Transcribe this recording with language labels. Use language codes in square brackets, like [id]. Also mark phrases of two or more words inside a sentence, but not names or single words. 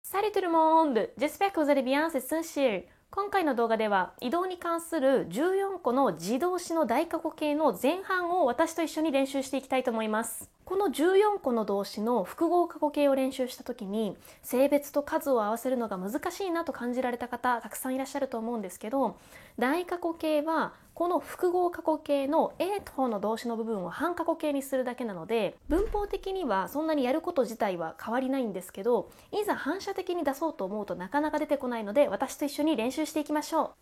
[fr] Salut tout le monde! J'espère que vous allez bien, c'est Sunshil。 [ja] 今回の動画では移動に関する14個の自動詞の大過去形の前半を私と一緒に練習していきたいと思います。この14個の動詞の複合過去形を練習した時に性別と数を合わせるのが難しいなと感じられた方たくさんいらっしゃると思うんですけど、大過去形はこの複合過去形の A と方の動詞の部分を半過去形にするだけなので、文法的にはそんなにやること自体は変わりないんですけど、いざ反射的に出そうと思うとなかなか出てこないので、私と一緒に練習していきましょう。